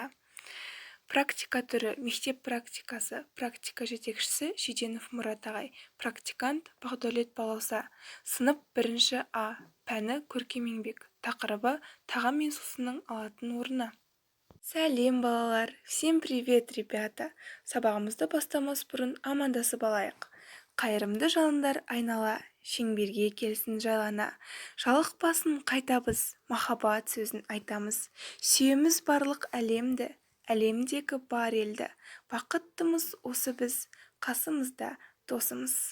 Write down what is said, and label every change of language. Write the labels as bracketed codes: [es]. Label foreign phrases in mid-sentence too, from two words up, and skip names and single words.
[kk] Практика түрі мектеп практикасы, практика жетекшісі Шиденов Мұрат ағай, практикант Бақдәулет Балауса. Сынып 1 А, пәні көркем еңбек, тақырыбы тағам мен сусынның алатын орны. Сәлем, балалар! [ru] Всем привет, ребята! [kk] Сабағымызды бастамас бұрын амандасып алайық. Қайырымды жалындар айнала, шеңберге келсін жайлана. Жалықпасын қайтабыз, махаббат сөзін айтамыз. Сүйеміз барлық әлемді, әлемдегі бар елді. Бақыттымыз осы біз, қасымызда досымыз.